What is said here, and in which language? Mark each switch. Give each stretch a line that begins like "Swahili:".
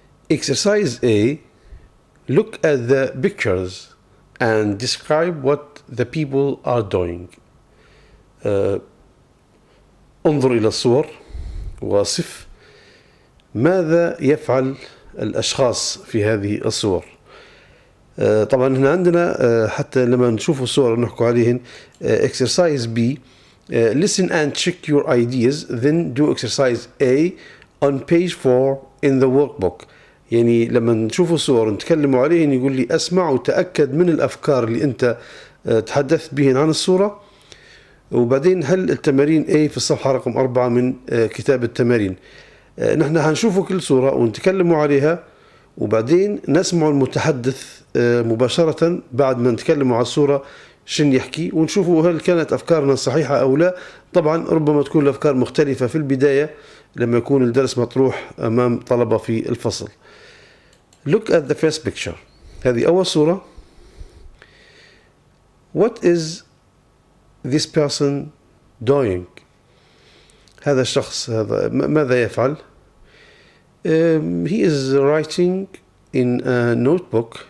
English: Exercise A. Look at the pictures and describe what the people are doing.
Arabic: انظر إلى الصور وصف ماذا يفعل الأشخاص في هذه الصور. طبعا هنا عندنا حتى لما نشوف الصور نحكوا عليهن.
English: Exercise B. Listen and check your ideas, then do exercise A on page 4 in the workbook.
Arabic: يعني لما نشوف الصور نتكلموا عليهن يقول لي أسمع وتأكد من الأفكار اللي أنت تحدثت بهن عن الصورة، وبعدين هل التمارين A في الصفحة رقم 4 من كتاب التمارين. نحن هنشوفوا كل صورة ونتكلموا عليها، وبعدين نسمع المتحدث مباشرة بعد ما نتكلموا على الصورة شن يحكي، ونشوفوا هل كانت أفكارنا صحيحة أو لا. طبعا ربما تكون الأفكار مختلفة في البداية لما يكون الدرس مطروح أمام طلبة في الفصل.
English: Look at the first picture.
Arabic: هذه أول صورة.
English: What is this person doing؟
Arabic: هذا الشخص هذا ماذا يفعل؟
English: He is writing in a notebook.